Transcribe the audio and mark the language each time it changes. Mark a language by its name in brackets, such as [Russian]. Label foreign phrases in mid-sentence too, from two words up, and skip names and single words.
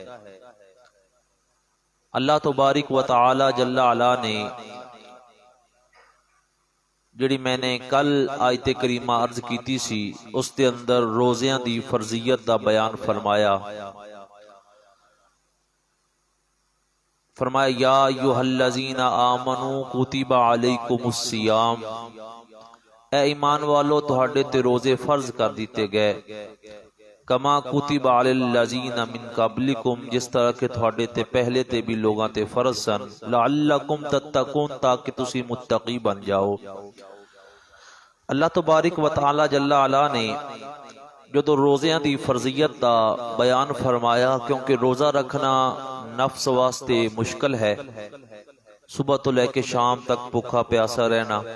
[Punjabi] اللہ [Arabic] تبارک و تعالی جل علا [Punjabi] نے جڑی میں نے کل آیت کریمہ عرض کیتی سی اس دے اندر روزیاں دی فرضیت دا بیان فرمایا۔ فرمایا [Arabic] یا ایھا الذین آمنوا کتب علیکم الصیام، [Punjabi] اے ایمان والو تہاڈے تے روزے فرض کر دیتے گئے، [Arabic] کما کتب علی الذین من قبلکم، [Punjabi] جس طرح کہ تہاڈے تے پہلے تے بھی لوگاں تے فرض سن، [Arabic] لعلکم تتقون، [Punjabi] تاکہ تسی متقی بن جاؤ۔ اللہ [Arabic] تبارک و تعالی جل علا [Punjabi] نے جو روزیاں دی فرضیت دا بیان فرمایا، کیونکہ روزہ رکھنا نفس واسطے مشکل ہے، صبح تو لے کے شام تک بھوکا پیاسا رہنا